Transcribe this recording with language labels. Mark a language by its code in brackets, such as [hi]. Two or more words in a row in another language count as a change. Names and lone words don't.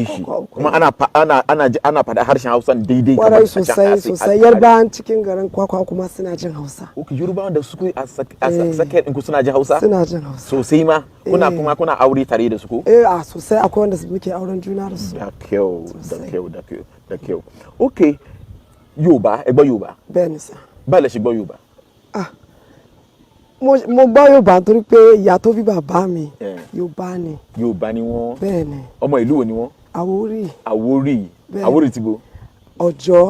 [ha] Kuma ana faɗa harshen Hausa daidai kamar sosai Yarbawan cikin garin Kwakwa kuma suna jin Hausa. Yarbawan da suke a sakiyar ɗinku suna jin Hausa? Suna jin Hausa. Sosai ma? Kuna aure tare da su ko? A sosai akwai wanda muke auren juna da su. Da kyau. Okay. [yo] Yoruba, ẹgbọ́ Yoruba? Bẹ́ẹ̀ni sà. Báwo lẹ ṣe gbọ́ Yoruba? Mo gbọ́ Yorùbá nítorí pé ìyá tó bí bàbá mi Yorùbá ni. Yorùbá ni wọ́n. Bẹ́ẹ̀ni. Ọmọ ìlú wo ni wọ́n? Àwórì. Àwórì ti bo? Ọ̀jọ́.